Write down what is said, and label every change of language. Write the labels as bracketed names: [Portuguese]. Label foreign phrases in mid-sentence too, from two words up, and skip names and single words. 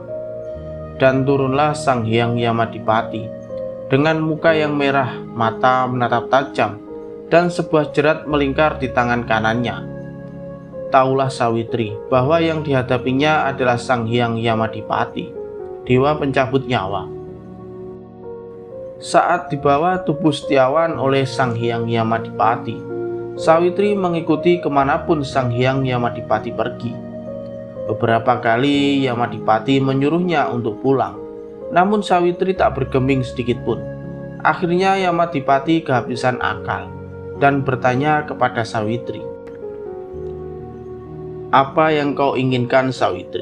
[Indonesian] Dan turunlah Sang Hyang Yamadipati dengan muka yang merah, mata menatap tajam, dan sebuah jerat melingkar di tangan kanannya. Taulah Sawitri bahwa yang dihadapinya adalah Sang Hyang Yamadipati, dewa pencabut nyawa. Saat dibawa tubuh Setiawan oleh Sang Hyang Yamadipati, Sawitri mengikuti kemanapun Sang Hyang Yamadipati pergi. Beberapa kali Yamadipati menyuruhnya untuk pulang, namun Sawitri tak bergeming sedikit pun. Akhirnya Yamadipati kehabisan akal dan bertanya kepada Sawitri, "Apa yang kau inginkan, Sawitri?